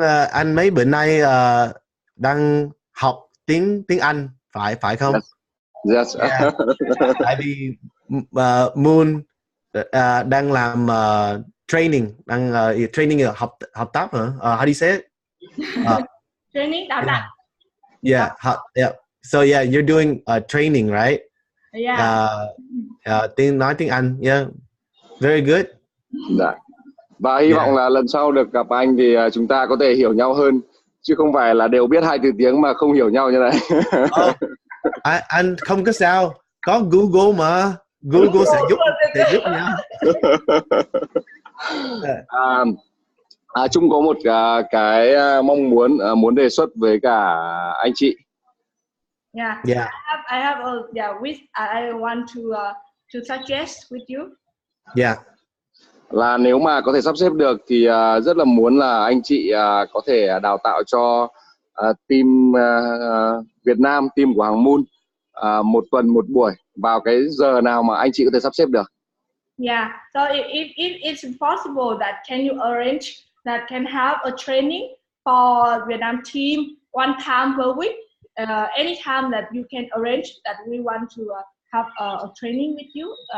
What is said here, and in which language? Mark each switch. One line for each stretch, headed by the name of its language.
Vietnamese: Anh mấy bữa nay đang học tiếng Anh, phải không?
English: Yes. Yeah.
Vietnamese: Tại vì Moon đang làm training, training học tập hả?
English: How do you say it?
Vietnamese: Training đào tạo.
English: Yeah. So yeah, you're doing training, right? Yeah.
Vietnamese: Nói tiếng Anh.
English: Yeah. Very good.
Vietnamese: Dạ. Và hy vọng là lần sau được gặp anh thì chúng ta có thể hiểu nhau hơn, chứ không phải là đều biết 2 từ tiếng mà không hiểu nhau như này. Anh không có sao, có Google mà, Google sẽ giúp nhau. Trung có một cái mong muốn đề xuất với cả anh chị.
English: Yeah. I have I want to suggest with you. Yeah.
Vietnamese: Là nếu mà có thể sắp xếp được thì rất là muốn là anh chị có thể đào tạo cho team Việt Nam, team của hàng Moon, một tuần một buổi vào cái giờ nào mà anh chị có thể sắp xếp được.
English: Yeah, so if it's possible that can you arrange that can have a training for Vietnam team one time per week, anytime that you can arrange that we want to have a training with you.